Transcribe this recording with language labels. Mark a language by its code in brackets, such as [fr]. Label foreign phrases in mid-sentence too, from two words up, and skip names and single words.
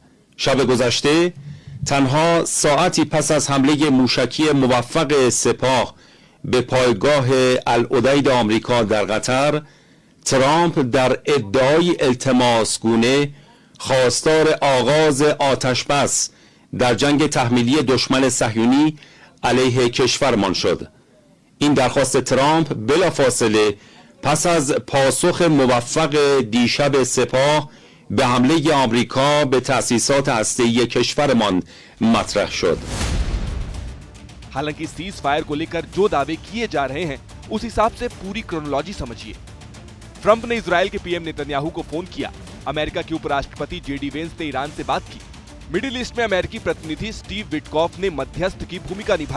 [fa] شب گذشته تنها ساعتی پس از حمله موشکی موفق سپاه به پایگاه العدید آمریکا در قطر، ترامپ در ادعای التماسگونه خواستار آغاز آتشبس در جنگ تحمیلی دشمن صهیونی علیه کشورمان شد. این درخواست ترامپ بلافاصله پس از پاسخ موفق دیشب سپاه به حمله آمریکا به تأسیسات هسته‌ای کشورمان مطرح شد. [hi] हालांकि सीज फायर को लेकर जो दावे किए जा रहे हैं उस हिसाब से पूरी क्रोनोलॉजी समझिए। ट्रंप ने इजराइल के पीएम नेतन्याहू को फोन किया। अमेरिका के उपराष्ट्रपति जेडी वेंस ने ईरान से बात की। मिडिल ईस्ट में अमेरिकी प्रतिनिधि स्टीव विटकॉफ ने मध्यस्थ की भूमिका निभाई।